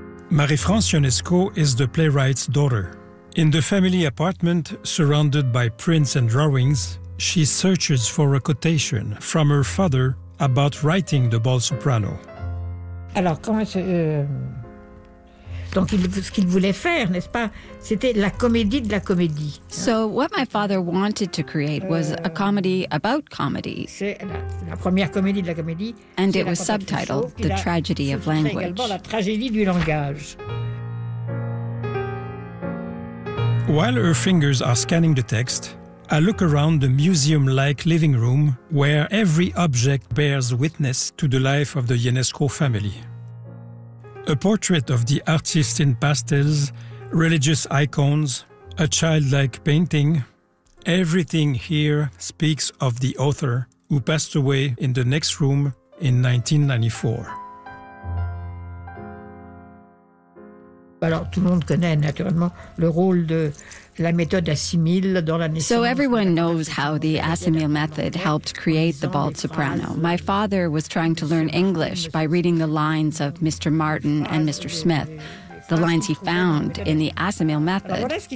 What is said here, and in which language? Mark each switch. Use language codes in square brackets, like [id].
[en] Marie-France Ionesco is the playwright's daughter. In the family apartment, surrounded by prints and drawings, she searches for a quotation from her father about writing the bald soprano. [fr] Alors, comment je... Donc ce qu'il voulait faire, n'est-ce pas, c'était la comédie de la comédie. [en] So what my father wanted to create was a comedy about comedy. [fr] C'est la première comédie de la comédie. [en] And it was subtitled The Tragedy of Language. [fr] C'est également la tragédie du langage. [en] While her fingers are scanning the text, I look around the museum-like living room where every object bears witness to the life of the Ionesco family. A portrait of the artist in pastels, religious icons, a childlike painting. Everything here speaks of the author who passed away in the next room in 1994. [fr] Alors, tout le monde connaît naturellement le rôle de la méthode assimile dans la naissance. [en] So everyone knows how the Assimil method helped create the bald soprano. My father was trying to learn English by reading the lines of Mr. Martin and Mr. Smith, the lines he found in the Assimil method.